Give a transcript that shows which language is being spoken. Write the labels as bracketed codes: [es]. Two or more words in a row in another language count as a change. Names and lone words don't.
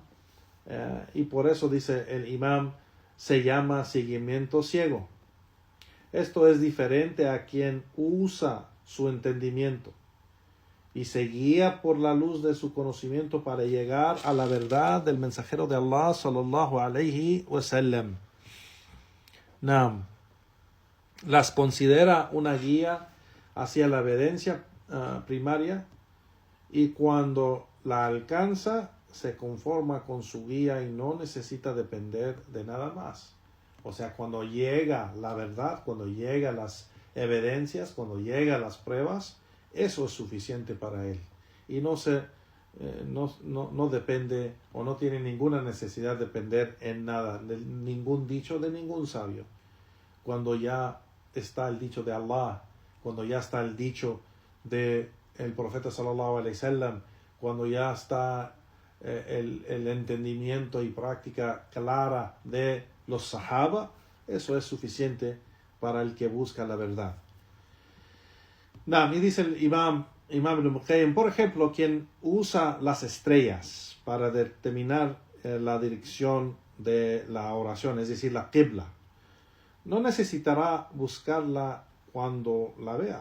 [es] Y por eso dice el imam, se llama seguimiento ciego. Esto es diferente a quien usa su entendimiento y se guía por la luz de su conocimiento para llegar a la verdad del mensajero de Allah [ar] صلى الله عليه وسلم. [es] Las considera una guía hacia la evidencia primaria, y cuando la alcanza se conforma con su guía y no necesita depender de nada más. O sea, cuando llega la verdad, cuando llegan las evidencias, cuando llegan las pruebas, eso es suficiente para él. Y no depende o no tiene ninguna necesidad de depender en nada, de ningún dicho de ningún sabio. Cuando ya está el dicho de Allah, cuando ya está el dicho de el profeta [ar] صلى الله عليه وسلم, [es] cuando ya está el entendimiento y práctica clara de los sahaba, eso es suficiente para el que busca la verdad. Y dice el imam Ibn Qayyim, por ejemplo, quien usa las estrellas para determinar la dirección de la oración, es decir, la qibla, no necesitará buscarla cuando la vea.